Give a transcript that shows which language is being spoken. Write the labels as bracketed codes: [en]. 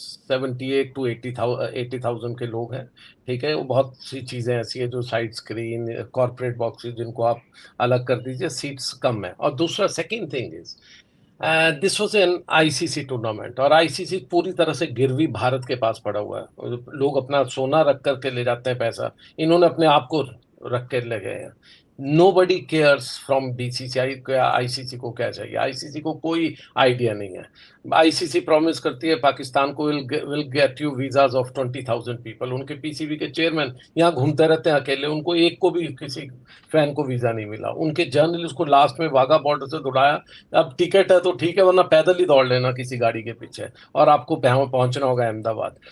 [hi] 78 to 80,000 के लोग हैं, ठीक है. वो बहुत सी चीज़ें ऐसी है जो साइड स्क्रीन, कॉर्पोरेट बॉक्सेस, जिनको आप अलग कर दीजिए, सीट्स कम है. और दूसरा [en] second thing is, this was an ICC tournament, [hi] और आईसीसी पूरी तरह से गिरवी भारत के पास पड़ा हुआ है. लोग अपना सोना रख करके ले जाते हैं पैसा, इन्होंने अपने आप को रख के ले गए हैं. [en] Nobody cares from BCCI [hi] ICC को क्या चाहिए. आईसीसी को कोई आइडिया नहीं है. आईसीसी प्रॉमिस करती है पाकिस्तान को [en] Will get you visas of 20,000 people. [hi] उनके पीसीबी के चेयरमैन यहाँ घूमते रहते हैं अकेले, उनको एक को भी किसी फैन को वीजा नहीं मिला. उनके जर्नलिस्ट को लास्ट में वाघा बॉर्डर से दौड़ाया. अब टिकट है तो ठीक है, वरना पैदल ही दौड़ लेना किसी गाड़ी के पीछे, और आपको पहुंचना होगा अहमदाबाद.